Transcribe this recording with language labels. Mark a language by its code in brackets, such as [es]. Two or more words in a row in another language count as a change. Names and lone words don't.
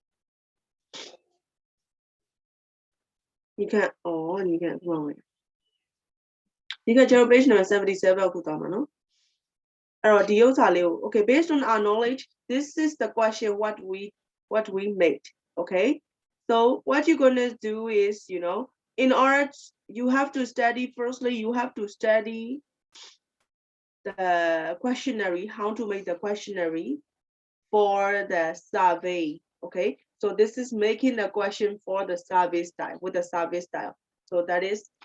[zh] 你看哦你看 [my] ဟိုမှာဒီကချဲတို့ [en] page number 77 [my] အခုသွားမှာနော်အဲ့တော့ဒီဥစ္စာလေးကို [en] okay based on our knowledge this is the question what we made okay so what you're going to do is in order you have to study firstly you have to study the questionnaire how to make the questionnaire for the survey okay so this is making the question for the survey style with the survey style so that is